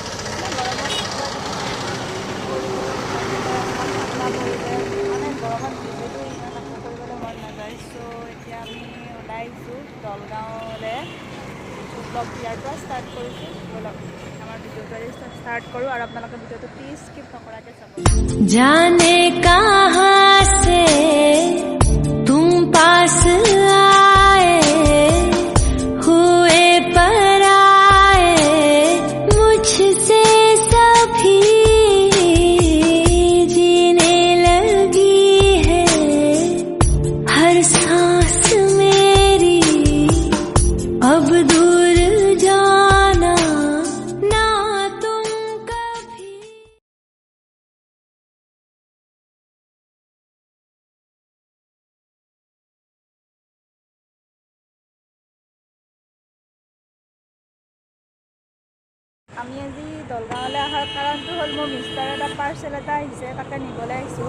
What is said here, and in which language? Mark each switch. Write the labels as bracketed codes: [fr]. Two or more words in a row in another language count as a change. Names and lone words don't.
[as] গৰমত মানে গৰমত যিহেতু ইমান একো কৰিবলৈ মন নাযায়। চ' এতিয়া আমি ওলাই আহিছোঁ দলগাঁৱলৈ। ব্লগ ইয়াৰ পৰা ষ্টাৰ্ট কৰিছোঁ। ব'লক আমাৰ ভিডিঅ'টো ষ্টাৰ্ট কৰোঁ আৰু আপোনালোকে ভিডিঅ'টো [en] please skip [as] নকৰাকৈ চাব। [hi] जाने कहाँ से तुम पास आए हुए पराए मुझसे सभी जीने लगी है हर सांस मेरी अब दूर जाना ना तुम कभी। [as] আমি আজি দলগাঁৱলৈ অহাৰ কাৰণটো হ'ল মোৰ মিষ্টাৰ এটা পাৰ্চেল এটা আহিছে, তাকে নিবলৈ আহিছোঁ।